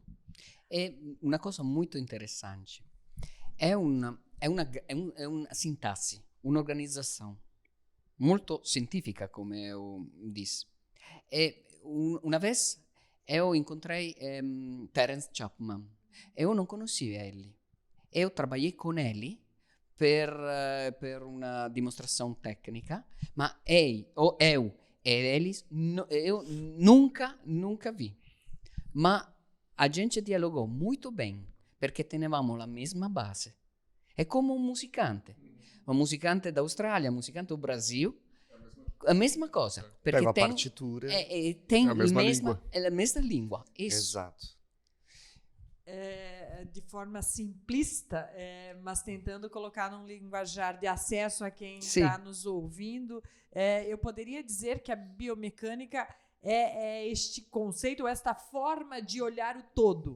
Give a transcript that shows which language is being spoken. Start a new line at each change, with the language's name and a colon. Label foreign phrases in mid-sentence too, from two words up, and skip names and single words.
Portuguese: É uma coisa muito interessante. É uma sintaxe, uma organização muito científica, como eu disse. Uma vez eu encontrei Terence Chapman. Eu não conhecia ele. Eu trabalhei com ele
Italian: per una dimostrazione tecnica, ma
Portuguese: eu e eles eu nunca vi. Ma a gente dialogou muito bem,
Italian: perché tenevamo la mesma base. È come un musicante d'Australia, un musicante
Portuguese: do Brasil, a mesma
Italian: cosa. Perché
Portuguese: pega a partitura. Tem a mesma língua. É a mesma língua. Isso. Exato. de forma simplista, mas tentando colocar num linguajar de acesso a quem está nos ouvindo, eu poderia dizer que a biomecânica é este conceito, esta forma de olhar o todo.